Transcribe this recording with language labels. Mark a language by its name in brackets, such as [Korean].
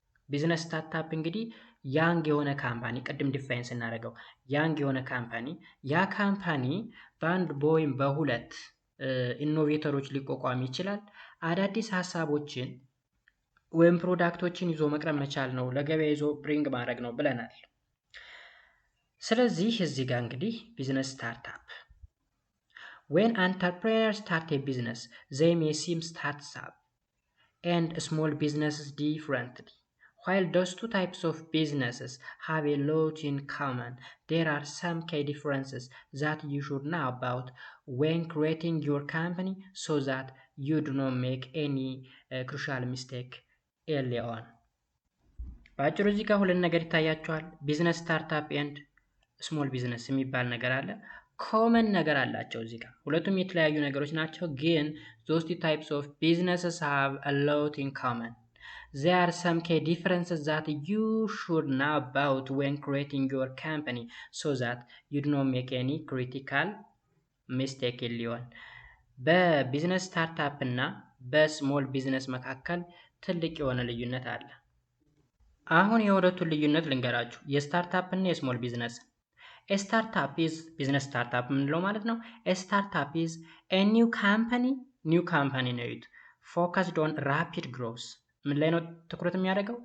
[Amharic] ቢዝነስ ስታርታፕ እንግዲህ ያንግ የሆነ ካምፓኒ ቅድም ዲፋይን ስናደርገው ያንግ የሆነ ካምፓኒ ያ ካምፓኒ በአንድ ወይም በሁለት ኢኖቬተሮች ሊቋቋም ይችላል። አዳዲስ ሀሳቦችን ወይም ፕሮዳክቶችን ይዞ መቅረብ መቻል ነው፣ ለገበያ ይዞ ብሪንግ ማድረግ ነው ብለናል። ስለዚህ እዚህ ጋር እንግዲህ ቢዝነስ ስታርታፕ [English] when entrepreneurs start a business they may seem startup and small businesses differently. While those two types of businesses have a lot in common, there are some key differences that you should know about when creating your company so that you do not make any crucial mistake early on. [Amharic] በአጭሩ እዚህ ጋር ሁለት ነገር ይታያቸዋል። ቢዝነስ ስታርታፕ ኤንድ ስሞል ቢዝነስ የሚባል ነገር አለ። ኮመን ነገር አላቸው እዚህ ጋር ሁለቱም የተለያዩ ነገሮች ናቸው፣ ግን [English] those two types of businesses have a lot in common. There are some key differences that you should know about when creating your company so that you do not make any critical mistake early on. [Amharic] በቢዝነስ ስታርታፕ እና በስሞል ቢዝነስ መካከል ትልቅ የሆነ ልዩነት አለ። አሁን የሁለቱን ልዩነት ልንገራችሁ፣ የስታርታፕ እና የስሞል ቢዝነስ። ስታርታፕ ኢዝ ቢዝነስ ስታርታፕ የምንለው ማለት ነው። [English] ስታርታፕ ኢዝ ኒው ካምፓኒ [Amharic] ነው [English] ዩት ፎከስድ ኦን ራፒድ ግሮዝ። [Amharic] ምን ላይ ነው ትኩረት የሚያደርገው?